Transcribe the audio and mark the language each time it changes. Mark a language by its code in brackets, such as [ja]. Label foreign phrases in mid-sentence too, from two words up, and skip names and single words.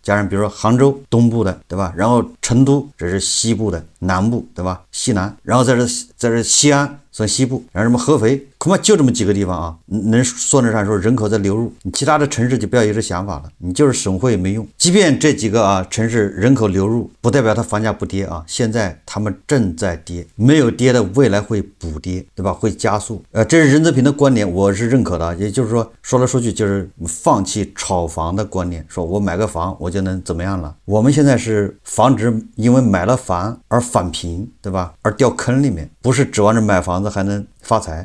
[zh] 加上比如說杭州東部的，對吧？然後成都這是西部的南部，對吧？西南，然後在這西安算西部，然後什麼合肥，恐怕就这麼幾個地方啊，能算得上說人口在流入。你其他的城市就不要有這想法了，你就是省会也沒用。即便這幾個啊城市人口流入，不代表它房價不跌啊，現在他們正在跌，沒有跌的未來會補跌，对吧？會加速。這是任澤平的觀點，我是認可的。也就是說來說去就是放棄炒房的觀念，說我買個房我就能怎麼樣了。我們現在是防止因為買了房而返貧，對吧？而掉坑裡面，不是指望着買房子還能發財。